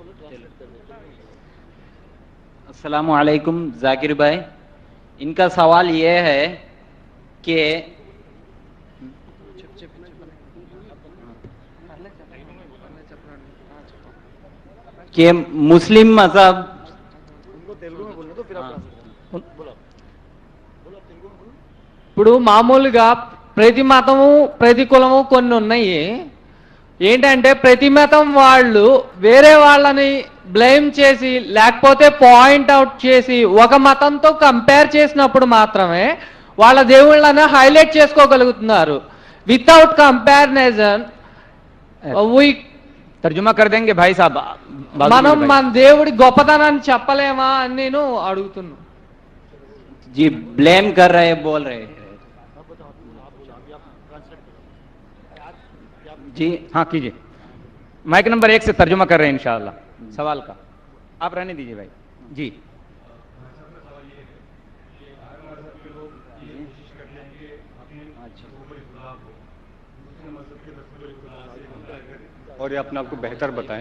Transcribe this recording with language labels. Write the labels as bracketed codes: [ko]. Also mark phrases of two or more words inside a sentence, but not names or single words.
[ur] السلام علیکم ذاکر بھائی، ان کا سوال یہ ہے کہ مسلم مذہب [te] ఇప్పుడు మామూలుగా ప్రతి మతము ప్రతి కులము కొన్ని ఉన్నాయి. ఏంటంటే ప్రతి మతం వాళ్ళు వేరే వాళ్ళని బ్లేమ్ చేసి లేకపోతే [en] point out [te] చేసి ఒక మతంతో కంపేర్ చేసినప్పుడు మాత్రమే వాళ్ళ దేవుళ్ళని హైలైట్ చేసుకోగలుగుతున్నారు. [en] without comparison [ur] ترجمہ کر دیں گے بھائی صاحب. [te] మనం మన దేవుడి గొప్పతనాన్ని చెప్పలేమా అని నేను అడుగుతున్నా. [ur] جی بلیم کر رہے بول رہے ہیں जी. ہاں کیجیے، مائک نمبر 1 سے ترجمہ کر رہے ہیں ان شاء اللہ سوال کا. آپ رہنے دیجیے بھائی جی. اور یہ اپنے آپ کو بہتر بتائیں.